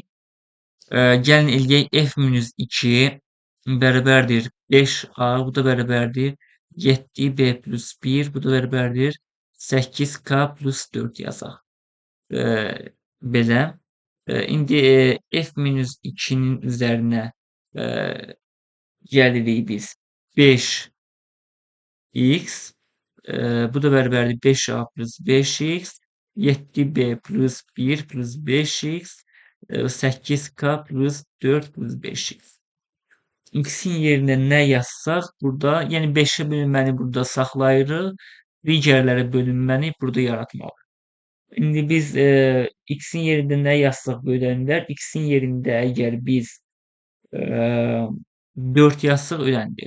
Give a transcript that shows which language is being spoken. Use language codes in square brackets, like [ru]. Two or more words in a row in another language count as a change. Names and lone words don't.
[az] Gəlin eləyək f-2 bərabərdir 5a, bu da bərabərdir 7b plus 1, bu da bərabərdir 8k plus 4 yazaq. Belə. İndi f-2-nin üzərinə gəlirik biz 5x, bu da bərabərdir 5a plus 5x, 7b plus 1 plus 5x, 8k plus 4 plus 5x. X-in yerinə nə yazsaq burada, yəni 5-ə bölünməni burada saxlayırıq, digərlərə bölünməni burada yaratmalıyıq. İndi biz x-in yerində nə yazsaq bölənlər, x-in yerində əgər biz 4 yazsaq ödənilir.